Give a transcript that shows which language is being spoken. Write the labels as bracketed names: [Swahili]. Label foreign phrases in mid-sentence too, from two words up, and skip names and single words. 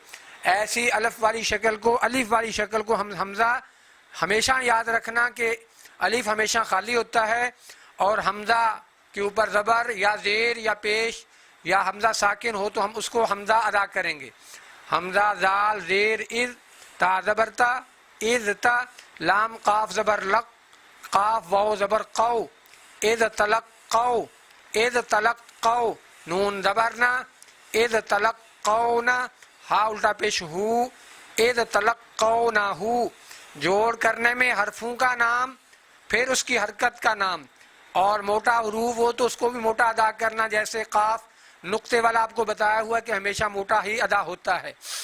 [Urdu] ایسی الف والی شکل کو ہم حمزہ ہمیشہ یاد رکھنا کہ الف ہمیشہ خالی ہوتا ہے اور حمزہ کے اوپر زبر یا زیر یا پیش یا حمزہ ساکن ہو تو ہم اس کو حمزہ ادا کریں گے. حمزہ زال زیر از، تا زبر تا، از تا، لام قاف زبر لق، قاف واو زبر قو، از تلق قو، از تلق قو، نون زبر نا، از تلق قو نا، ہا الٹا پیش ہو، از تلق قو نا ہو. جوڑ کرنے میں حرفوں کا نام، پھر اس کی حرکت کا نام، اور موٹا حروف ہو تو اس کو بھی موٹا ادا کرنا. جیسے قاف نقطے والا آپ کو بتایا ہوا کہ ہمیشہ موٹا ہی ادا ہوتا ہے.